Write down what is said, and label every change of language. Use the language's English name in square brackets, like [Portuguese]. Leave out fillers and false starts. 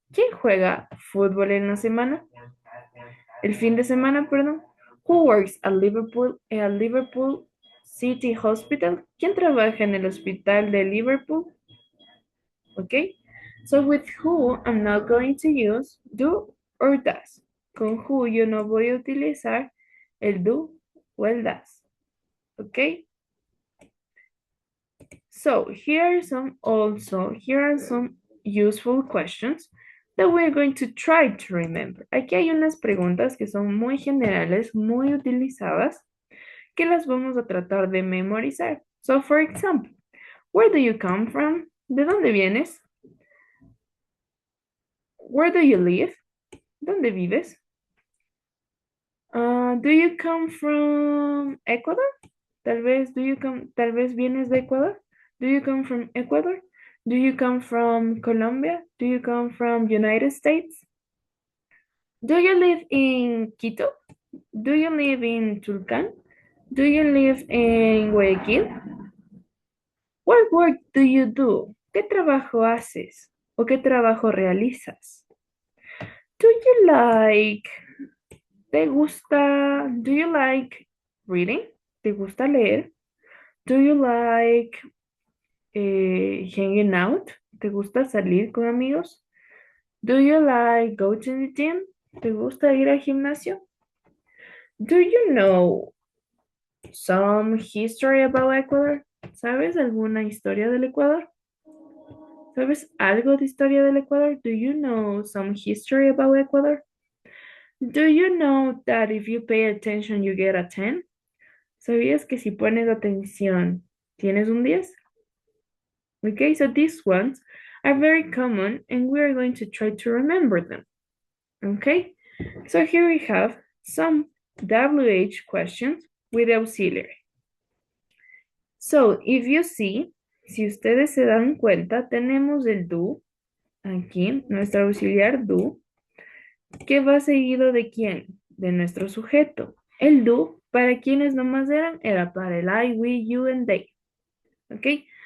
[Spanish] ¿Quién juega fútbol en la semana? El fin de semana, perdón. [English] Who works at Liverpool City Hospital? [Spanish] ¿Quién trabaja en el hospital de Liverpool? [English] Okay? So with who, I'm not going to use do or does. [Spanish] Con who yo no voy a utilizar el do o el does. Okay? [English] So here are some useful questions that we're going to try to remember. [Spanish] Aquí hay unas preguntas que son muy generales, muy utilizadas, que las vamos a tratar de memorizar. [English] So for example, where do you come from? [Spanish] ¿De dónde vienes? [English] Where do you live? [Spanish] ¿Dónde vives? [English] Do you come from Ecuador? [Spanish] Tal vez vienes de Ecuador. [English] Do you come from Ecuador? Do you come from Colombia? Do you come from United States? Do you live in Quito? Do you live in Tulcán? Do you live in Guayaquil? What work do you do? [Spanish] ¿Qué trabajo haces? ¿O qué trabajo realizas? [English] Do you like do you like reading? [Spanish] ¿Te gusta leer? [English] Do you like hanging out? [Spanish] ¿Te gusta salir con amigos? [English] Do you like go to the gym? [Spanish] ¿Te gusta ir al gimnasio? [English] Do you know some history about Ecuador? [Spanish] ¿Sabes alguna historia del Ecuador? ¿Sabes algo de historia del Ecuador? [English] Do you know some history about Ecuador? Do you know that if you pay attention you get a 10? [Spanish] ¿Sabías que si pones atención tienes un 10? [English] Okay, so these ones are very common and we are going to try to remember them. Okay, so here we have some WH questions with auxiliary. So if you see, [Spanish] si ustedes se dan cuenta, tenemos el do, aquí, nuestro auxiliar do, que va seguido de quién? De nuestro sujeto. El do, para quienes nomás eran, era para el I, we, you, and they. ¿Ok?